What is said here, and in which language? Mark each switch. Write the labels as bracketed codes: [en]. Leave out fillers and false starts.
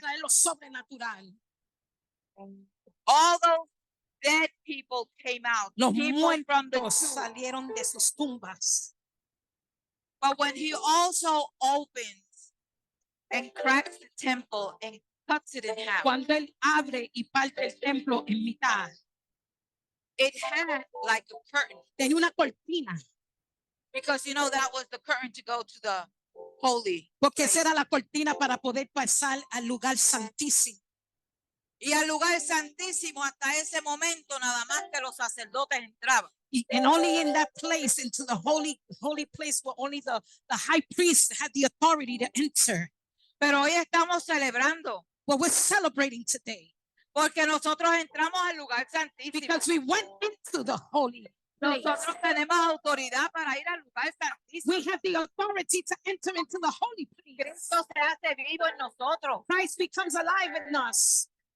[es] traer lo sobrenatural. [en] All those dead people came out. [es] Los [en] People from the [es] muertos [en] tomb. [es] salieron de sus tumbas. [en] But when he also opens and cracks the temple and cuts it in half, [es] Cuando él abre y parte el templo en mitad, [en] it had like a curtain. [es] tenía una cortina, [en] Because you know that was the curtain to go to the holy. [es] porque esa era la cortina para poder pasar al lugar santísimo. Y al lugar santísimo hasta ese momento nada más que los sacerdotes entraban. [en] And only in that place, into the holy place, where only the high priest had the authority to enter. [es] Pero hoy estamos celebrando [en] But we're celebrating today [es] porque nosotros entramos al lugar santísimo. [en] because we went into the holy place. [es] Nosotros tenemos autoridad para ir al lugar santísimo. [en] We have the authority to enter into the holy place. [es] Cristo se hace vivo en nosotros. [en] Christ becomes alive in us.